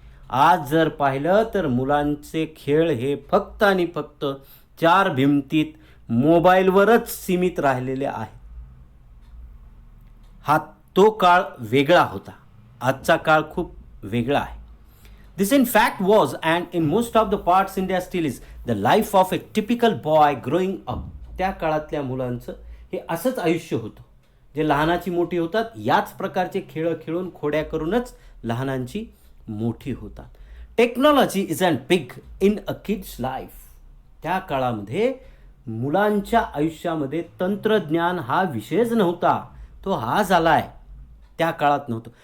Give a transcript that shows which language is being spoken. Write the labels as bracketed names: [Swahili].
[Marathi] आज जर पाहिलं तर मुलांचे खेळ हे फक्त आणि फक्त चार भिंतीत मोबाईलवरच सीमित राहिलेले आहेत. हा तो काळ वेगळा होता, आजचा काळ खूप वेगळा आहे. [English] This in fact was and in most of the parts India still is the life of a typical boy growing up. [Marathi] त्या काळातल्या मुलांचं हे असंच आयुष्य होतं, जे लहानाची मोठी होतात याच प्रकारचे खेळ खेळून खोड्या करूनच लहानांची मोठी होतात. [English] Technology is and big in a kid's life. [Marathi] त्या काळामध्ये मुलांच्या आयुष्यामध्ये तंत्रज्ञान हा विषयच नव्हता, तो हा झालाय. त्या काळात नव्हतं.